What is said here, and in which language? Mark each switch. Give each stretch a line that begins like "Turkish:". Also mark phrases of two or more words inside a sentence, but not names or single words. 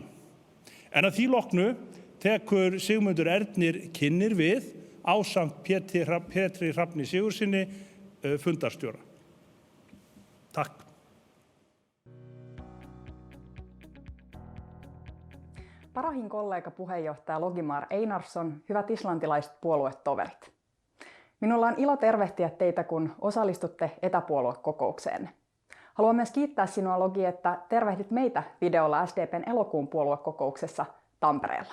Icelandic: En að því loknu tekur Sigmundur Ernir Kynnir við ásamt Pétri Hrafni Sigurðssyni fundarstjóra. Takk.
Finnish: Parahin kollega puheenjohtaja Logimar Einarsson, hyvät islantilaiset puoluetoverit. Minulla on ilo tervehtiä teitä, kun osallistutte etäpuoluekokoukseen. Haluan myös kiittää sinua, Logi, että tervehdit meitä videolla SDPn elokuun puoluekokouksessa Tampereella.